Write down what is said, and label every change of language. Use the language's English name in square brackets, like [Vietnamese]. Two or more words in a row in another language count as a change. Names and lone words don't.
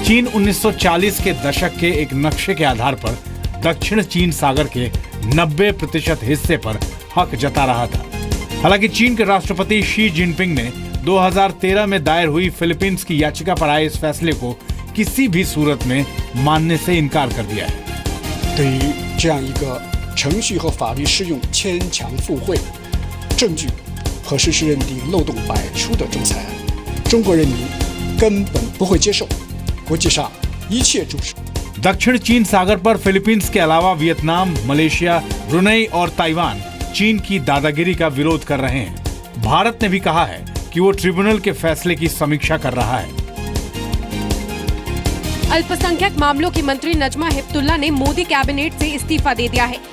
[Hindi] चीन 1940 के दशक के एक नक्शे के आधार पर दक्षिण चीन सागर के 90% हिस्से पर हक जता रहा था। हालांकि चीन के राष्ट्रपति शी जिनपिंग ने 2013 में दायर हुई फिलीपींस की याचिका पर आए इस फैसले को किसी भी सूरत में मानने से इनकार कर दिया है। [Chinese] 对于这样一个程序和法律适用牵强附会、证据和事实认定漏洞百出的仲裁案，中国人民根本不会接受，国际上一切注视。 [Hindi] दक्षिण चीन सागर पर फिलीपींस के अलावा वियतनाम, मलेशिया, ब्रुनेई और ताइवान चीन की दादागिरी का विरोध कर रहे हैं। भारत ने भी कहा है कि वो ट्रिब्यूनल के फैसले की समीक्षा कर रहा है। अल्पसंख्यक मामलों की मंत्री नजमा हेपतुल्ला ने मोदी कैबिनेट से इस्तीफा दे दिया है।